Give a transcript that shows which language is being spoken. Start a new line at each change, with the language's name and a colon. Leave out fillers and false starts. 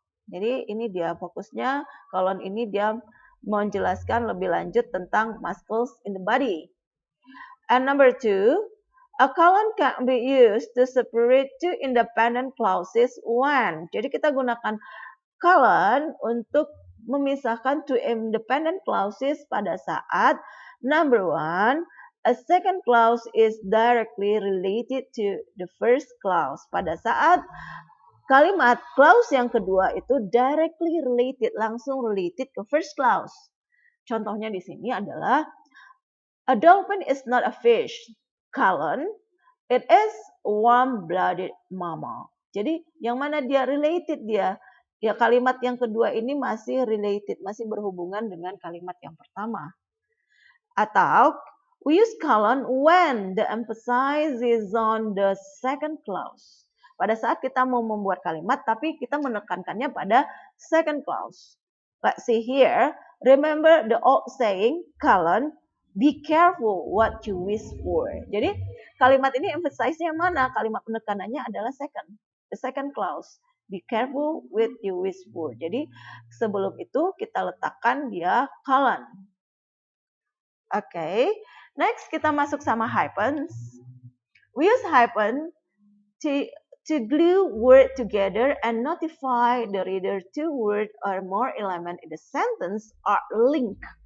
Indonesian: Jadi ini dia fokusnya, colon ini dia menjelaskan lebih lanjut tentang
English: muscles in the body. And number 2, a colon can be used to separate two independent clauses when.
Indonesian: Jadi kita gunakan colon untuk memisahkan
English: two independent clauses
Indonesian: pada saat
English: Number one, a second clause is directly related to the first clause.
Indonesian: Pada saat kalimat clause yang kedua itu
English: directly related,
Indonesian: langsung related ke first clause. Contohnya di sini adalah
English: a dolphin is not a fish, colon, it is a warm-blooded mammal.
Indonesian: Jadi yang mana dia related dia? Ya kalimat yang kedua ini masih related, masih berhubungan dengan kalimat yang pertama. Atau
English: we use colon when the emphasis is on the second clause.
Indonesian: Pada saat kita mau membuat kalimat tapi kita menekankannya pada second clause.
English: Let's see here. Remember the old saying, colon, be careful what you wish for.
Indonesian: Jadi kalimat ini emphasize-nya mana? Kalimat penekanannya adalah second.
English: The second clause. Be careful with you wish for.
Indonesian: Jadi sebelum itu kita letakkan dia colon.
English: Okay, next
Indonesian: kita masuk sama
English: hyphens. We use hyphen to glue word together and notify the reader two word or more element in the sentence are linked.